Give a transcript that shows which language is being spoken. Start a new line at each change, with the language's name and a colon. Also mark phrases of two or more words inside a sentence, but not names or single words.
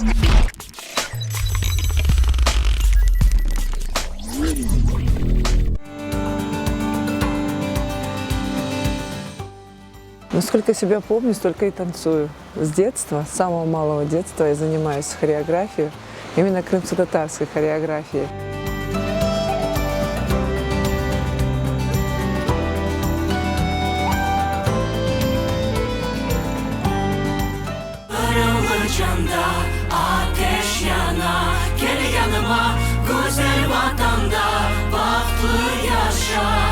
Russian: Насколько себя помню, столько и танцую. С детства, с самого малого детства я занимаюсь хореографией, именно крымско-татарской хореографией.
Crimean Tatar: Canda ateş yana, gel yanıma, güzel vatanda bahtlı yaşa.